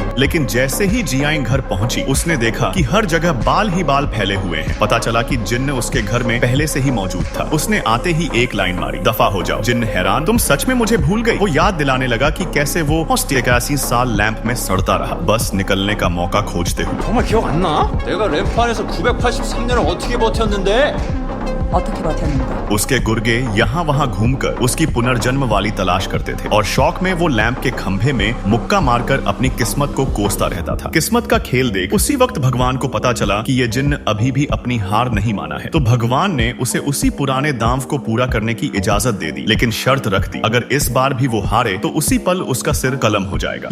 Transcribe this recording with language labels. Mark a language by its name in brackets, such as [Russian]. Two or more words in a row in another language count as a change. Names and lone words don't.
[Hindi] लेकिन जैसे ही जियांग घर पहुंची उसने देखा कि हर जगह बाल ही बाल फैले हुए हैं। पता चला कि जिन्न उसके घर में पहले से ही मौजूद था। उसने आते ही एक लाइन मारी, दफा हो जाओ। जिन्न हैरान, तुम सच में मुझे भूल गई? वो याद दिलाने लगा कि कैसे वो 81 साल लैंप में सड़ता रहा, बस निकलने का मौका खोजते हुए। [Korean] 정말 기억 안 나? 내가 램프 안에서 983년을 어떻게 버텼는데? 어떻게 버텼는데? [Hindi] उसके गुर्गे यहाँ वहाँ घूमकर उसकी पुनर्जन्म वाली तलाश करते थे और शौक में वो लैंप के खंभे में मुक्का मारकर अपनी किस्मत को कोसता रहता था। किस्मत का खेल देख उसी वक्त भगवान को पता चला कि ये जिन्न अभी भी अपनी हार नहीं माना है, तो भगवान ने उसे उसी पुराने दांव को पूरा करने की इजाजत दे दी, लेकिन शर्त रख दी, अगर इस बार भी वो हारे तो उसी पल उसका सिर कलम हो जाएगा।